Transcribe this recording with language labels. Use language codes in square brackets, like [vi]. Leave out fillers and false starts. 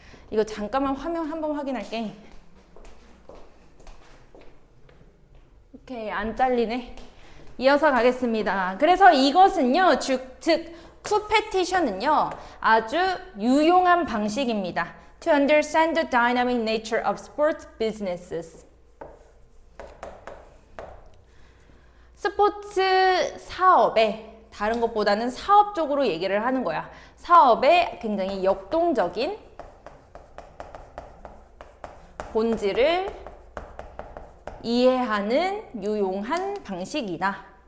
[ko] 이거 잠깐만 화면 한번 확인할게. 오케이, 안 잘리네. 이어서 가겠습니다. 그래서 이것은요, 즉 컴페티션은요, 아주 유용한 방식입니다. [en] To understand the dynamic nature of sports businesses. [ko] 스포츠 사업에 다른 것보다는 사업적으로 얘기를 하는 거야. 사업에 굉장히 역동적인 본질을 이해하는 유용한 방식이다.